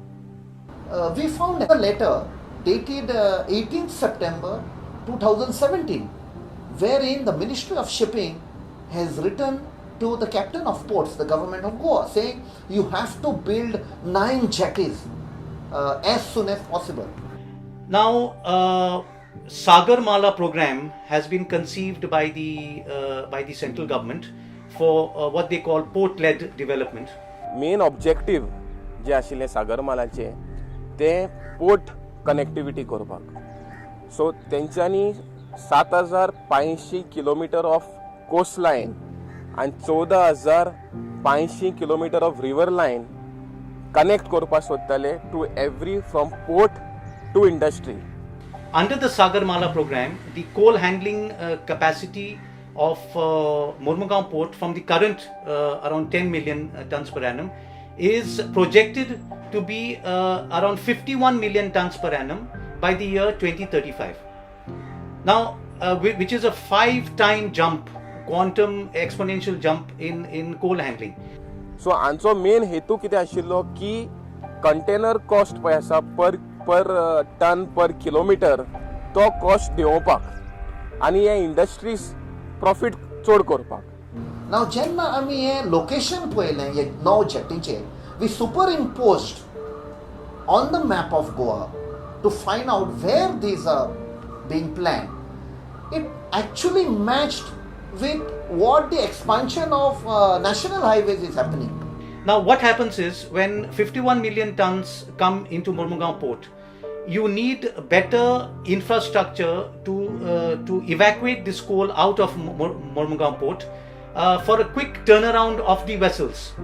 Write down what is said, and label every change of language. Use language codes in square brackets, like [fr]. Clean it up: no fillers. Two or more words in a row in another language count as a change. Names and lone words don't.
[en] We found a letter dated 18th September 2017, wherein the Ministry of Shipping has written to the captain of ports, the government of Goa, saying you have to build 9 jetties as soon as possible. Now, Sagarmala program has been conceived by the central government for what they call port-led development. Main objective [kok] जे आशिल्ले सागरमालाचे ते [en] port connectivity [kok] करपाक. [en] सो तेंच्यांनी 7,500 kilometer of coast line and 14,500 kilometers of river line connect [kok] korpa sottale [en] to every from port to industry. Under the Sagarmala program, the coal handling capacity of Mormugao port from the current around 10 million tons per annum is projected to be around 51 million tons per annum by the year 2035. Now, which is a 5-time jump, quantum exponential jump in coal handling. [kok] So आमचो मेन हेतू कितें आशिल्लो की [en] container cost [kok] पळय आसा [en] per ton per kilometer [kok] तो कॉस्ट देंवोवपाक आनी हे [en] industries profit [kok] चड करपाक. Now जेन्ना आमी हे लोकेशन पळयलें हे 9 जेटीचे, [en] we superimposed on the map of Goa to find out where these are being planned. It actually matched with what the expansion of national highways is happening. Now what happens is when 51 million tons come into Mormugao port, you need better infrastructure to evacuate this coal out of Mormugao port for a quick turnaround of the vessels.